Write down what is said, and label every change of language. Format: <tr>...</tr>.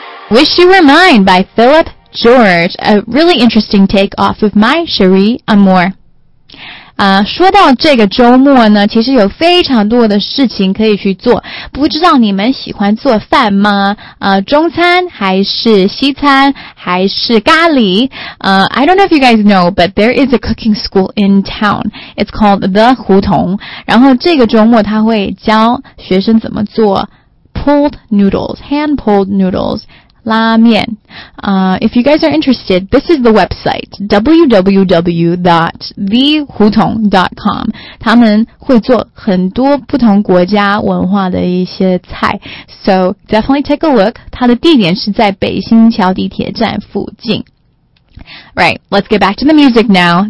<en>Wish You Were Mine by Philip George, a really interesting take off of my Cherie Amour.</en> <zh>说到这个周末呢，其实有非常多的事情可以去做。不知道你们喜欢做饭吗？中餐还是西餐还是咖喱？</zh> <en>I don't know if you guys know, but there is a cooking school in town. It's called The</en> <zh>胡同。然后这个周末他会教学生怎么做</zh> <en>pulled noodles, hand pulled noodles.</en> <zh>拉面。</zh> <en>If you guys are interested, this is the website, www.thehutong.com.</en> <zh>他们会做很多不同国家文化的一些菜。</zh> <en>So, definitely take a look.</en> <zh>它的地点是在北新桥地铁站附近。</zh> <en>Right, let's get back to the music now.</en>